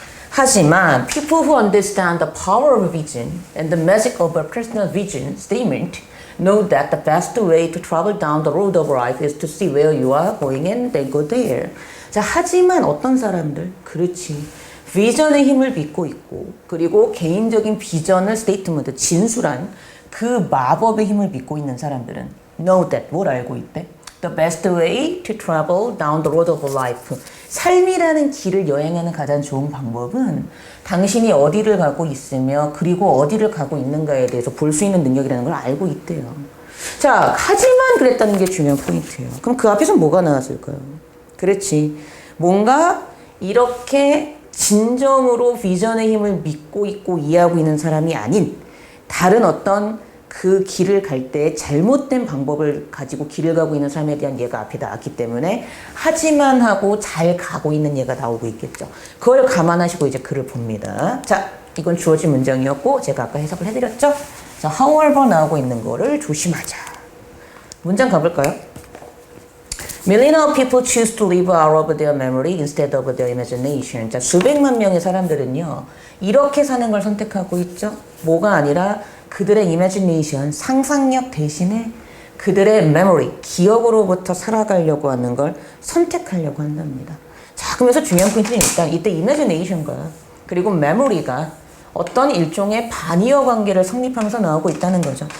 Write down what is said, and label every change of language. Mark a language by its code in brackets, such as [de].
[ko] 하지만 [en] people who understand the power of vision and the magic of a personal vision statement know that the best way to travel down the road of life is to see where you are going and then go there. [ko] 자, 하지만 어떤 사람들? 그렇지. 비전의 힘을 믿고 있고 그리고 개인적인 비전을 스테이트먼트 진술한 그 마법의 힘을 믿고 있는 사람들은 [en] know that [ko] 뭘 알고 있대? [en] The best way to travel down the road of life. [ko] 삶이라는 길을 여행하는 가장 좋은 방법은 당신이 어디를 가고 있으며 그리고 어디를 가고 있는가에 대해서 볼 수 있는 능력이라는 걸 알고 있대요. 자, 하지만 그랬다는 게 중요한 포인트예요. 그럼 그 앞에서 뭐가 나왔을까요? 그렇지. 뭔가 이렇게 진정으로 비전의 힘을 믿고 있고 이해하고 있는 사람이 아닌 다른 어떤 그 길을 갈 때 잘못된 방법을 가지고 길을 가고 있는 사람에 대한 예가 앞에 나왔기 때문에 하지만 하고 잘 가고 있는 예가 나오고 있겠죠. 그걸 감안하시고 이제 글을 봅니다. 자, 이건 주어진 문장이었고 제가 아까 해석을 해드렸죠. 자, however 나오고 있는 거를 조심하자. 문장 가볼까요? [en] Millions of people choose to live out of their memory instead of their imagination. [ko] 자, 수백만 명의 사람들은요, 이렇게 사는 걸 선택하고 있죠. 뭐가 아니라 그들의 imagination, 상상력 대신에 그들의 memory, 기억으로부터 살아가려고 하는 걸 선택하려고 한답니다. 자, 그러면서 중요한 포인트는 일단 이때 imagination과 그리고 memory가 어떤 일종의 반이어 관계를 성립하면서 나오고 있다는 거죠.